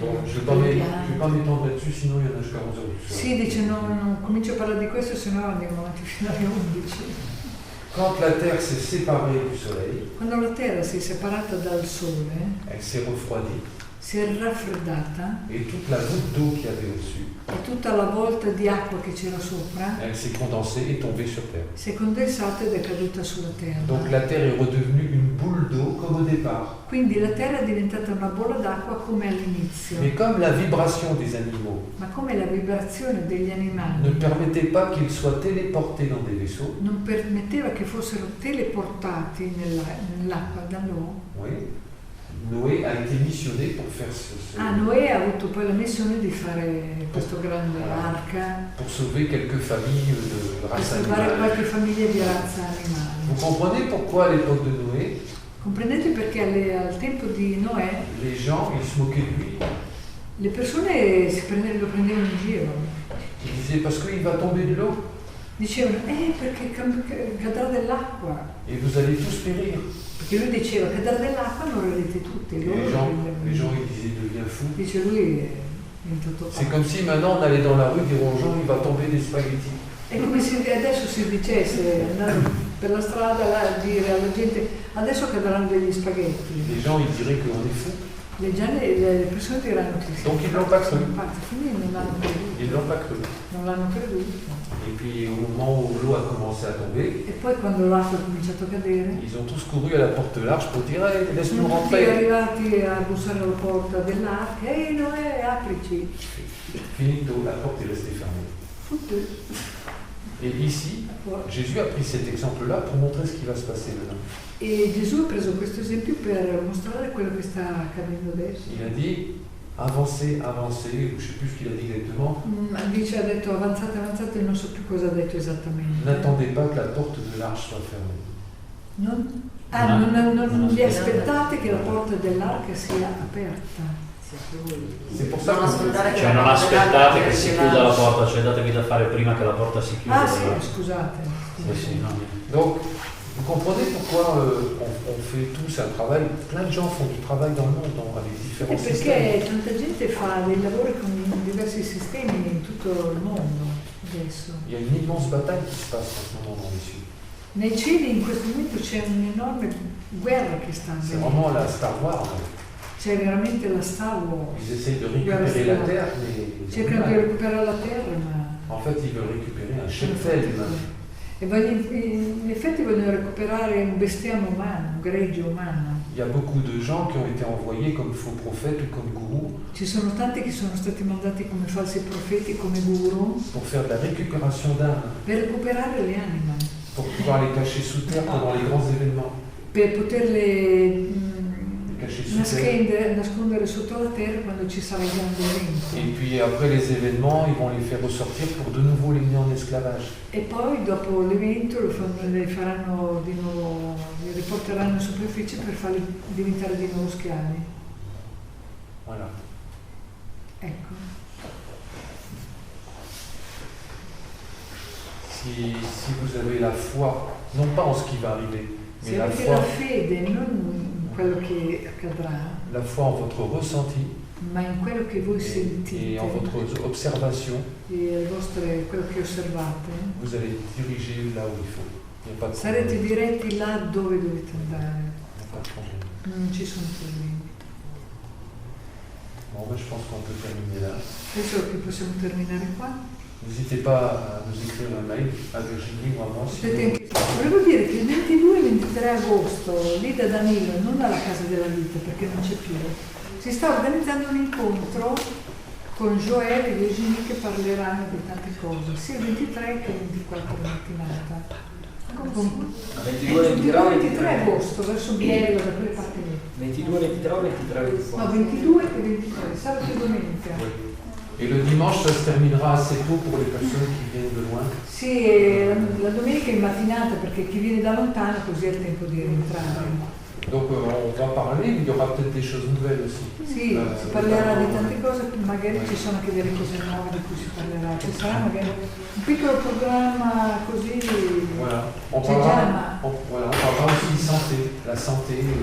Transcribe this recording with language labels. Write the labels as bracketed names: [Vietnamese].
[French] Bon, je ne i vais pas m'étendre là-dessus, sinon il y en a jusqu'à 11h. [Italian] Sì, dice non comincio a parlare di questo, se no andiamo avanti fino alle 11. [French] Quand la Terre s'est séparée du Soleil, [Italian] Quando la Terra si è separata dal Sole, [French] elle s'est refroidie [Italian] si è raffreddata [French] et toute la goutte d'eau qu'il y avait au-dessus, [Italian] e tutta la volta di acqua che c'era sopra [French] elle s'est condensée et tombée sur Terre. [Italian] si è condensata ed è caduta sulla Terra. [French] Donc la Terre est redevenue une boule d'eau comme au départ. [Italian] Quindi la Terra è diventata una bolla d'acqua come all'inizio, [French] Mais comme la vibration des animaux [Italian] ma come la vibrazione degli [French] ne [Italian] animali [French] permettait pas qu'ils soient téléportés dans des vaisseaux, [Italian] non permetteva che fossero teleportati nell'acqua da loro, [French] oui, Noé a été missionné pour faire [Italian] Noè ha avuto poi la missione di fare questo grande arca [French] pour sauver quelques familles de [Italian] per [French] race [Italian] salvare [French] animale. [Italian] qualche famiglia di razza animale. [French] Vous comprenez pourquoi à l'époque de Noé, [Italian] Comprendete perché al tempo di Noè [French] les gens ils se moquaient de lui. [Italian] le persone lo prendevano in giro. [French] Ils disaient parce qu'il va tomber de l'eau [Italian] Dicevano, perché cadrà dell'acqua. [French] et vous allez tous périr. [Italian] Perché lui diceva, cadrà dell'acqua morirete tutti. [French] Et [Italian] Loro [French] les gens [Italian] prendevano. [French] ils disaient deviens fou. [Italian] Dice lui è diventato [French] C'est [Italian] pazzo. [French] comme si maintenant on allait dans la rue dire aux gens il va tomber des spaghettis. [Italian] È come se adesso si dicesse, andando per la strada a dire alla gente, adesso cadranno degli spaghetti. [French] Les gens ils diraient qu'on est fou. [Italian] Le persone diranno che sì. [French] Donc ils l'ont pas cru. [Italian] Infatti, quindi non l'hanno creduto. [French] Ils l'ont pas cru. [Italian] Non l'hanno creduto. [French] Et puis au moment où l'eau a commencé à tomber, [Italian] E poi quando l'acqua ha cominciato a cadere, [French] ils ont tous couru à la porte de l'arche pour dire hey, laisse-nous [Italian] sono tutti [French] rentrer. [Italian] arrivati a bussare alla porta dell'arca, ehi Noè, aprici. Finito, [French] la porte est restée fermée. [Italian] Tutti. [French] Et ici, Jésus a pris cet exemple-là pour montrer ce qui va se passer maintenant. [Italian] E Gesù ha preso questo esempio per mostrare quello che sta accadendo adesso. [French] Il a dit avancez, avancez, je ne sais plus ce qu'il a dit exactement. [Italian] Ha detto avanzate, avanzate, non so più cosa ha detto esattamente. [French] N'attendez pas que la porte de l'arche soit fermée. [Italian] Non vi aspettate che la porta dell'arca sia aperta. [French] C'est pour ça que [Italian] Cioè non aspettate che si chiuda la porta, cioè datevi da fare prima che la porta si chiuda. Ah sì, scusate. Sì, no. [French] Donc, vous comprenez pourquoi on fait tous un travail. Plein de gens font du travail dans le monde avec différents systèmes. [Italian] Perché tanta gente fa dei lavori con diversi sistemi in tutto il mondo adesso. [French] Il y a une immense bataille qui se passe en ce moment dans les cieux. [Italian] Nei cieli in questo momento c'è un'enorme guerra che sta [French] C'est [Italian] avvenendo. [French] vraiment la Star Wars. [Italian] C'è veramente la Star Wars. [French] Ils essayent de récupérer la Terre, mais [Italian] Cercano di recuperare la terra, ma [French] en fait, ils veulent récupérer un cheptel humain. [Italian] e in effetti vogliono recuperare un bestiame umano, un gregge umano. [French] Il y a beaucoup de gens qui ont été envoyés comme faux prophètes ou comme gourous [Italian] Ci sono tanti che sono stati mandati come falsi profeti, come guru, [French] pour faire de la récupération d'âmes, [Italian] per recuperare le anime, [French] pour pouvoir les cacher sous terre pendant les grands événements. [Italian] per poterle [French] Les cacher sous terre. [Italian] nascondere sotto la terra quando ci sarà il grande evento. [French] Et puis après les événements, ils vont les faire ressortir pour de nouveau les mener en esclavage. [Italian] E poi dopo l'evento li faranno di nuovo, li riporteranno in superficie per farli diventare di nuovo schiavi. [French] Voilà. [Italian] Ecco. [French] Si vous avez la foi, non pas en ce qui va arriver, mais [Italian] Se [French] la [Italian] avete [French] foi, [Italian] la fede non in quello che accadrà, [French] la foi en votre ressenti [Italian] ma in quello che voi [French] et [Italian] sentite [French] en votre observation, [Italian] e quello che osservate, [French] vous allez diriger là où il faut. Il n'y a pas de [Italian] sarete [French] problème. [Italian] diretti là dove dovete andare. [French] Il n'y a pas de problème. [Italian] Non ci sono problemi. [French] Bon, ben, je pense qu'on peut terminer là. [Italian] Penso che possiamo terminare qua. [French] N'hésitez pas à nous écrire un mail à Virginie ou à moi. Si [Italian] Potete [French] vous... [Italian] anche- Volevo dire che il 22 e il 23 agosto lì da Danilo, non alla Casa della Vita perché non c'è più, si sta organizzando un incontro con Joël e Virginie che parleranno di tante cose, sia il 23 che il 24 mattinata. 22, 23 23 agosto, verso Biella, da quelle parti lì. 22, 23 o 23? No, 22 e 23, sabato e domenica. [French] Et le dimanche, ça se terminera assez tôt pour les personnes qui viennent de loin. [Italian] Sì, la domenica in mattinata perché chi viene da lontano così ha il tempo di rientrare. [French] Donc on va parler, mais il y aura peut-être des choses nouvelles aussi. [Italian] Sì, si parlerà di tante cose, magari ci sono anche delle cose nuove di cui si parlerà. Ci sarà magari un piccolo programma così. [French] Voilà. On [Italian] C'è [French] parlera, [Italian] già, ma [French] voilà, on parlera aussi de santé, la santé.